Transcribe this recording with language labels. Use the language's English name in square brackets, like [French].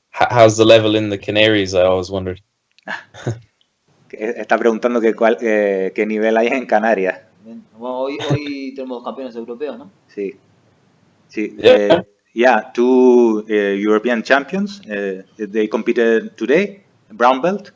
[English] how's the level in the Canaries, I always wondered. [Spanish] Está preguntando qué nivel hay en Canarias. Bueno, hoy tenemos 2 campeones europeos, ¿no? Sí. [English] Yeah, 2 European champions. They competed today, brown belt.